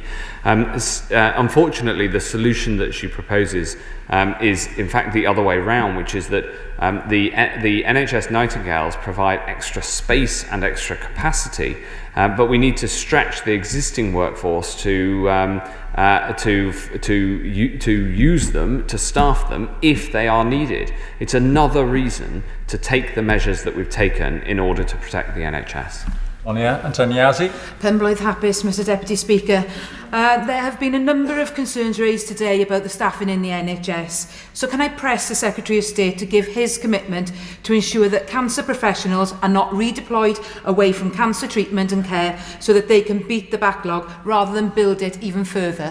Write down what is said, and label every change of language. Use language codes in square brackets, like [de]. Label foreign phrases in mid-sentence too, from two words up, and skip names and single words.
[en] Unfortunately, the solution that she proposes is in fact the other way round, which is that the NHS Nightingales provide extra space and extra capacity, but we need to stretch the existing workforce to use them, to staff them if they are needed. It's another reason to take the measures that we've taken in order to protect the NHS. Antoniazzi. [cy] Penblwydd hapus, [en] Mr Deputy Speaker. There have been a number of concerns raised today about the staffing in the NHS. So can I press the Secretary of State to give his commitment to ensure that cancer professionals are not redeployed away from cancer treatment and care so that they can beat the backlog rather than build it even further?